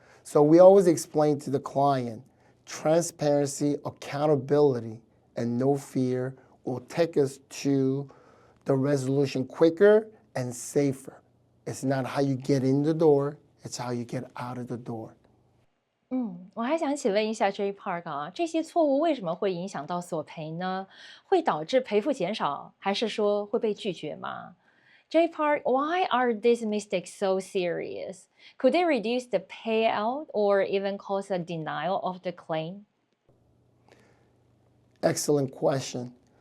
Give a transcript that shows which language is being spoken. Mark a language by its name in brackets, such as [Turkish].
[English] So we always explain to the client, transparency, accountability, and no fear will take us to the resolution quicker and safer. It's not how you get in the door, it's how you get out of the door. [Chinese] 我还想请问一下 Jae Park 这些错误为什么会影响到索赔呢？会导致赔付减少，还是说会被拒绝吗？Jae Park, [English] why are these mistakes so serious? Could they reduce the payout or even cause a denial of the claim? Excellent question.